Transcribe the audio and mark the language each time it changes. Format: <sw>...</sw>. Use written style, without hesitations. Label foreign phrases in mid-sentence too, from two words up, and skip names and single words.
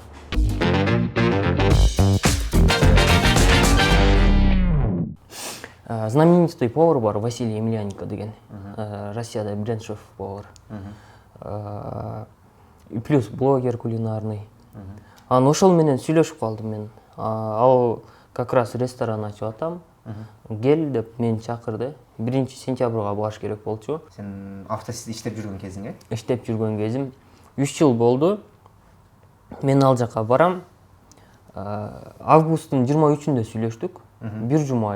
<ru>Знаменитый повар</ru> <ky>бар, Василий Емельяненко деген.</ky> <ru>Россияда бренд шеф-повар. Плюс блогер кулинарный.</ru> <ky>Анан ошол менен сүйлөшүп калдым мен. Ал</ky> <ru>как раз</ru> <ky>ресторан ачып атам. Кел деп мени чакырды. 1-сентябрга баш керек болчу. Сен автосиз иштеп жүргөн кезиң, Иштеп жүргөн кезим 3 жыл болду. Мен ал жака барам. Августтун 23-үндө сүйлөштүк. Бир жума.</ky>